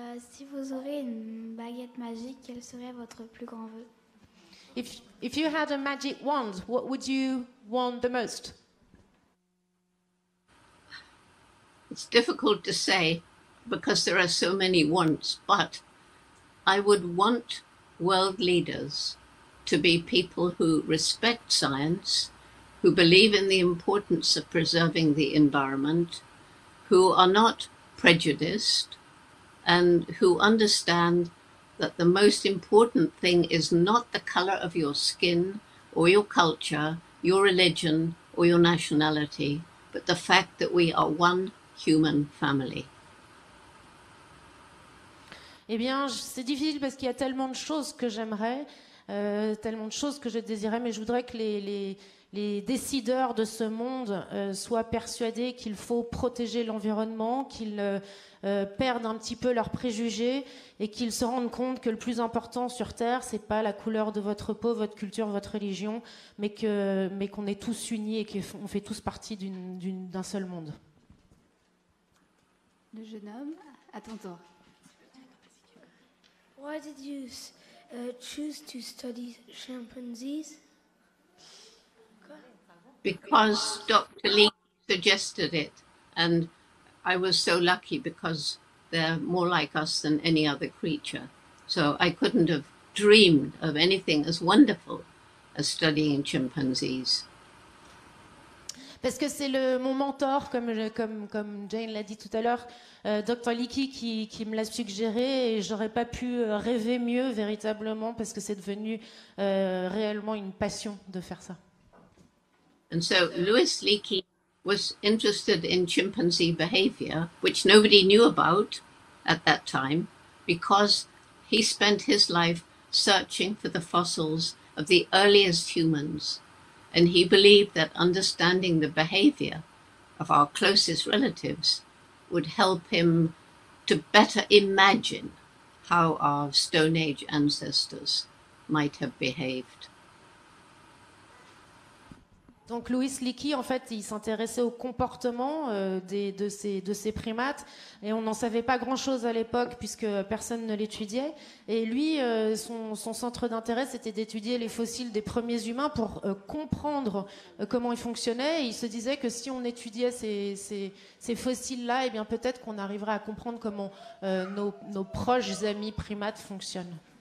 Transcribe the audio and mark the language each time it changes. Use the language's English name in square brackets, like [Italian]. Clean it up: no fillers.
[French] Si vous aurez une baguette magique, quel serait votre plus grand vœu? [English] If you had a magic wand, what would you want the most? It's difficult to say because there are so many wants, but I would want world leaders to be people who respect science, who believe in the importance of preserving the environment, who are not prejudiced, and who understand that the most important thing is not the color of your skin or your culture, your religion or your nationality, but the fact that we are one human family. [French] Eh bien, c'est difficile parce qu'il y a tellement de choses que j'aimerais, tellement de choses que je désirais, mais je voudrais que les décideurs de ce monde soient persuadés qu'il faut protéger l'environnement, qu'ils perdent un petit peu leurs préjugés et qu'ils se rendent compte que le plus important sur Terre, c'est pas la couleur de votre peau, votre culture, votre religion, mais qu'on est tous unis et qu'on fait tous partie d'un seul monde. Le jeune homme, à ton tour. [English] Why did you choose to study chimpanzees? Because Dr. Lee suggested it, and I was so lucky because they're more like us than any other creature. So I couldn't have dreamed of anything as wonderful as studying chimpanzees. [French] Parce que c'est mon mentor, comme Jane l'a dit tout à l'heure, Dr. Leakey, qui me l'a suggéré, et j'aurais pas pu rêver mieux véritablement parce que c'est devenu réellement une passion de faire ça. [English] And so Louis Leakey was interested in chimpanzee behavior, which nobody knew about at that time, because he spent his life searching for the fossils of the earliest humans. And he believed that understanding the behavior of our closest relatives would help him to better imagine how our Stone Age ancestors might have behaved. [French] Donc Louis Leakey, en fait, il s'intéressait au comportement de ces primates et on n'en savait pas grand-chose à l'époque puisque personne ne l'étudiait. Et lui, son centre d'intérêt, c'était d'étudier les fossiles des premiers humains pour comprendre comment ils fonctionnaient. Et il se disait que si on étudiait ces fossiles-là, eh bien peut-être qu'on arriverait à comprendre comment nos proches amis primates fonctionnent.